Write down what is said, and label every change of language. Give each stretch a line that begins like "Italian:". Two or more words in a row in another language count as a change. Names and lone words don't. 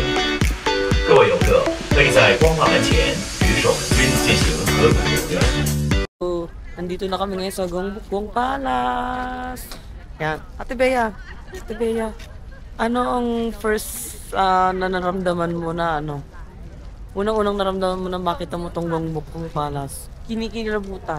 Chinese: 各位游客可以在光化门前与守门军进行合影留念。
Filipino: Nandito na kami ngayon sa Gongbukbong Palace. Yan. Ate Bea. Ate Bea. Ano ang first na naramdaman mo na unang-unang naramdaman mo na makita mo tong Gongbukbong Palace? Kinikilabutan.